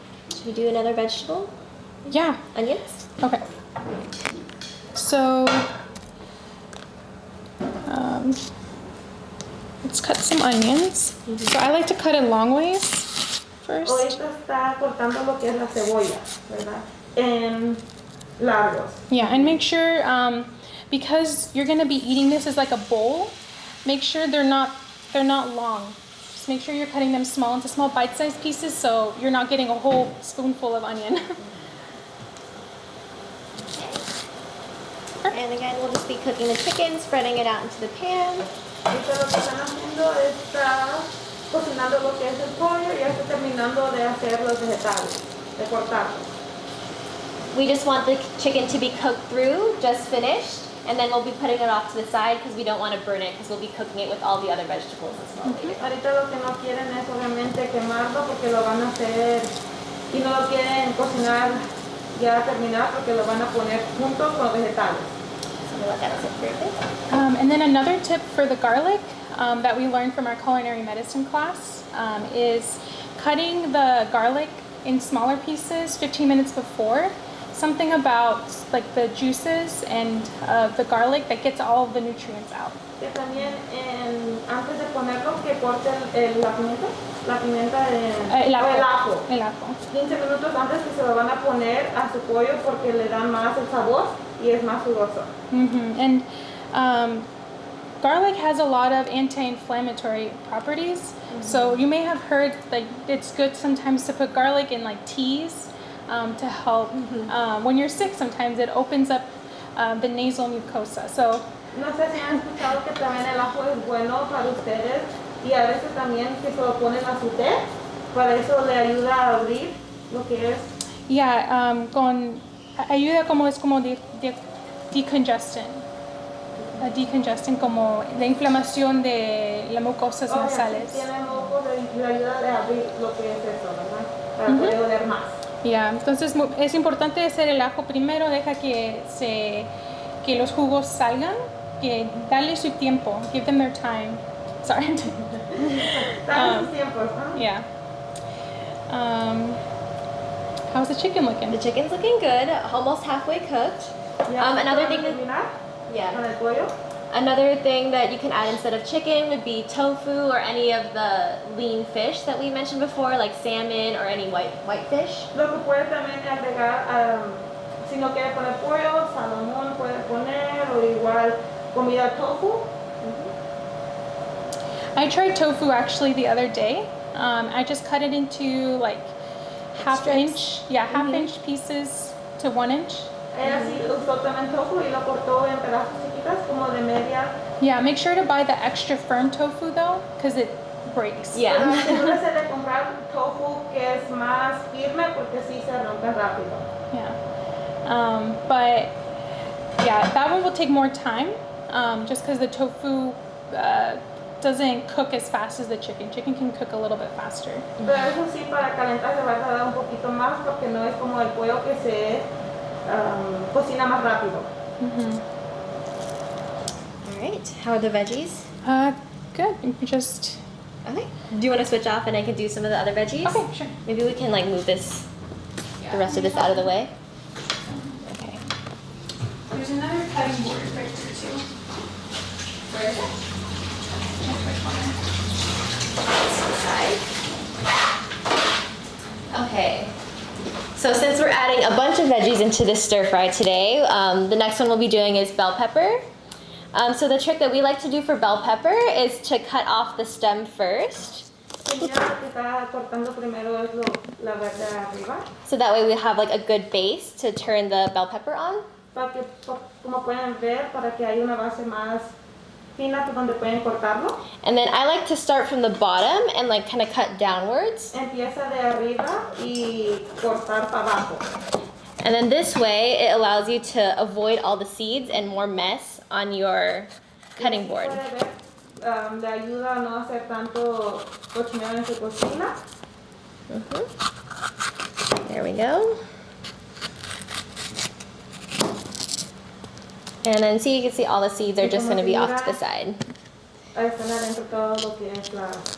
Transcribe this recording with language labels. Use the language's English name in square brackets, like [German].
[English] Should we do another vegetable? Yeah. Onions? Okay. So let's cut some onions. So I like to cut it long ways first. [Spanish] Ahorita está cortando lo que es la cebolla, ¿verdad? En largos. [English] Yeah, and make sure because you're gonna be eating this as like a bowl, make sure they're not long. Just make sure you're cutting them small into small bite-sized pieces so you're not getting a whole spoonful of onion. And again, we'll just be cooking the chicken, spreading it out into the pan. [Spanish] Ahorita lo que están haciendo está cocinando lo que es el pollo y ya está terminando de hacer los vegetales, de cortarlos. [English] We just want the chicken to be cooked through, just finished, and then we'll be putting it off to the side because we don't want to burn it because we'll be cooking it with all the other vegetables as well later. [Spanish] Ahorita lo que no quieren es obviamente quemarlo porque lo van a hacer y no lo quieren cocinar ya terminar porque lo van a poner juntos con los vegetales. [English] So we'll let that sit for a bit. And then another tip for the garlic that we learned from our culinary medicine class is cutting the garlic in smaller pieces 15 minutes before. Something about like the juices and the garlic that gets all of the nutrients out. [Spanish] Que también antes de ponerlo que corten la pimienta El ajo. o el ajo. El ajo. 15 minutos antes que se lo van a poner a su pollo porque le dan más el sabor y es más jugoso. [English] And garlic has a lot of anti-inflammatory properties. So you may have heard like it's good sometimes to put garlic in like teas to help. When you're sick, sometimes it opens up the nasal mucosa. So [Spanish] No sé si han escuchado que también el ajo es bueno para ustedes y a veces también que se lo ponen a su té, para eso le ayuda a abrir lo que es. yeah, con ayuda como es como decongestant. A decongestant como la inflamación de las mucosas Si nasales. tiene mocos, le ayuda a abrir lo que es eso, ¿verdad? Para poder oler más. Yeah, entonces es importante hacer el ajo primero, deja que los jugos salgan, que darle su tiempo, [English] give them their time. Sorry. [Spanish] Están sus tiempos, ¿no? [English] Yeah. How's the chicken looking? The chicken's looking good, almost halfway cooked. [Spanish] Ya [English] Another [Spanish] van a [English] thing that, [Spanish] terminar con [English] yeah. [Spanish] el pollo. [English] Another thing that you can add instead of chicken would be tofu or any of the lean fish that we mentioned before, like salmon or any white fish. [Spanish] Lo que puede también agregar, si no quiere poner pollo, salmón puede poner o igual comida tofu. [English] I tried tofu actually the other day. I just cut it into like half-inch pieces to 1 inch. [Spanish] Ella sí usó también tofu y lo cortó en pedazos chiquitas como de media. [English] Yeah, make sure to buy the extra firm tofu though, because it breaks. [Spanish] Pero [English] Yeah. [Spanish] asegúrese de comprar tofu que es más firme porque sí se rompe rápido. [English] Yeah. But yeah, that one will take more time, just because the tofu doesn't cook as fast as the chicken. Chicken can cook a little bit faster. [Spanish] Pero eso sí, para calentar se va a tardar un poquito más porque no es como el pollo que se cocina más rápido. [English] All right, how are the veggies? Good. Just Okay. Do you want to switch off and I can do some of the other veggies? okay, sure. Maybe we can like move the rest of this out of the way. Okay. There's another cutting board right here too. Where is it? Okay. So since we're adding a bunch of veggies into this stir fry today, the next one we'll be doing is bell pepper. So the trick that we like to do for bell pepper is to cut off the stem first. [Spanish] Mira, lo que está cortando primero es la verde de arriba. [English] So that way we have like a good base to turn the bell pepper on. [Spanish] Para que, como pueden ver, para que haya una base más fina donde pueden cortarlo. [English] And then I like to start from the bottom and like kind of cut downwards. [Spanish] Empieza de arriba y cortar para abajo. [English] And then this way it allows you to avoid all the seeds and more mess on your cutting board. [Spanish] Puede ver, le ayuda a no hacer tanto cochinero en su cocina. [English] There we go. And then see, you can see all the seeds are just going to be off to the side. [Spanish] Ahí están adentro todo lo que es la...